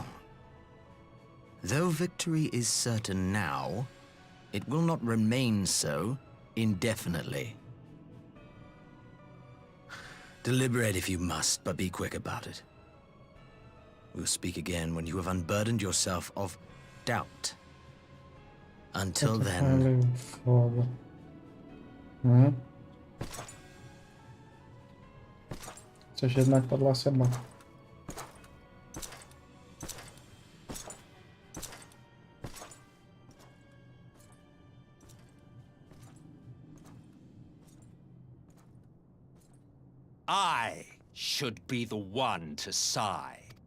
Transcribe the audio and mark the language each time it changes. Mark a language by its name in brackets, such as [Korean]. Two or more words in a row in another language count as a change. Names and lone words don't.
[English] Though victory is certain now, it will not remain so indefinitely. Deliberate if you must, but be quick about it. We'll speak again when you have unburdened yourself of doubt. Until then... [Slovak] Chceš jednak podľa seba. [English] I should be the one to sigh.